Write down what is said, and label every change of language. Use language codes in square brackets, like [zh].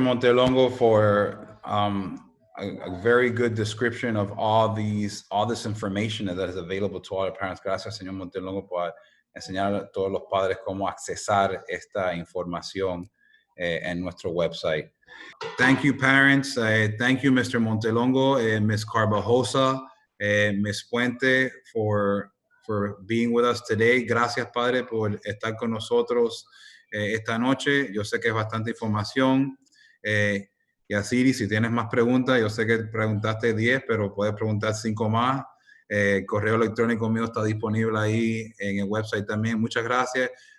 [en] Montelongo, for a very good description of all this information that is available to all the parents. [es] Gracias, señor Montelongo, por enseñar a todos los padres cómo accesar esta información en nuestro website. [en] Thank you, parents. Thank you, Mr. Montelongo, Ms. Carvajosa, Ms. Puente, for being with us today. [es] Gracias, padre, por estar con nosotros esta noche. Yo sé que es bastante información. Yasiri, si tienes más preguntas, yo sé que preguntaste 10, pero puedes preguntar 5 más. El correo electrónico mío está disponible ahí en el website también. Muchas gracias.